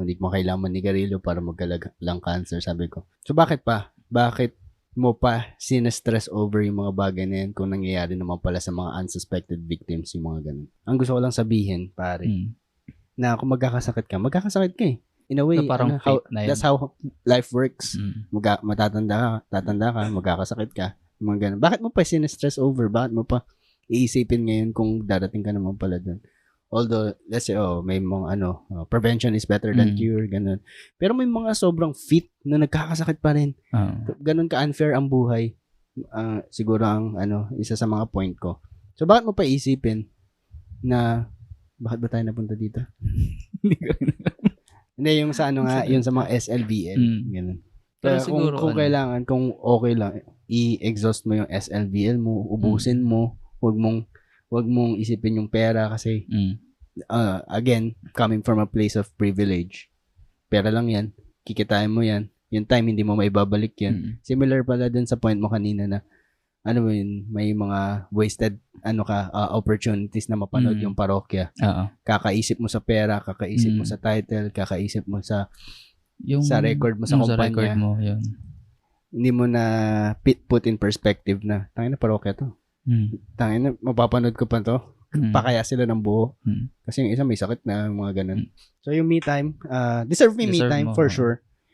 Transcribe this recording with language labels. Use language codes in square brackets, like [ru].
[tl] Hindi mo kailangan manigarilyo para magka-lung cancer, sabi ko. So bakit pa? Bakit mo pa sinestress over yung mga bagay na yan kung nangyayari naman pala sa mga unsuspected victims yung mga ganun. Ang gusto ko lang sabihin, pare, na kung magkakasakit ka eh. [en] In a way, that's how life works. [tl] Matatanda ka, magkakasakit ka, mga ganun. Bakit mo pa sinestress over? Bakit mo pa iisipin ngayon kung darating ka naman pala dun? Although, let's say, may mga [en] prevention is better than cure, [tl] ganun. Pero may mga sobrang fit na nagkakasakit pa rin. Ganun ka-unfair ang buhay. Siguro ang, isa sa mga point ko. So, bakit mo pa isipin na, bakit ba tayo napunta dito? Hindi, yung sa yung sa mga SLBL. Ganun. Pero siguro, kung kailangan, kung okay lang, i-exhaust mo yung SLBL mo, ubusin mo, wag mong isipin yung pera kasi again, [en] coming from a place of privilege, [tl] pera lang yan, kikitain mo yan, yung time hindi mo maibabalik yan. Similar pala dun sa point mo kanina na may mga wasted opportunities na mapanood yung parokya. Kakaisip mo sa pera, kakaisip mo sa title, kakaisip mo sa record mo sa kumpanya. Sa record mo, yun. Hindi mo na put in perspective na tangina parokya to. Tangina, mapapanood ko pa to. Pakaya sila ng buo. Kasi yung isa may sakit na mga ganun. So yung me time, deserve me time for sure.